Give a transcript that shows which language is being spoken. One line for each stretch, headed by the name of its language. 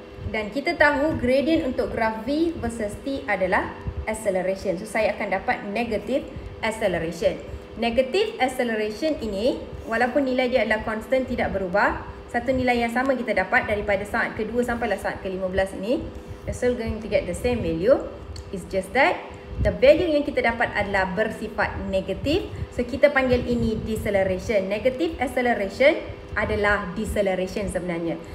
Malay: Dan kita tahu gradient untuk graph V versus T adalah acceleration. So saya akan dapat negative acceleration. Negative acceleration ini, walaupun nilai dia adalah constant, tidak berubah. Satu nilai yang sama kita dapat daripada saat kedua sampailah saat ke-15 ini.
English: We're still going to get the same value.
Malay: It's just that the value yang kita dapat adalah bersifat negatif. So kita panggil ini deceleration. Negative acceleration adalah deceleration sebenarnya.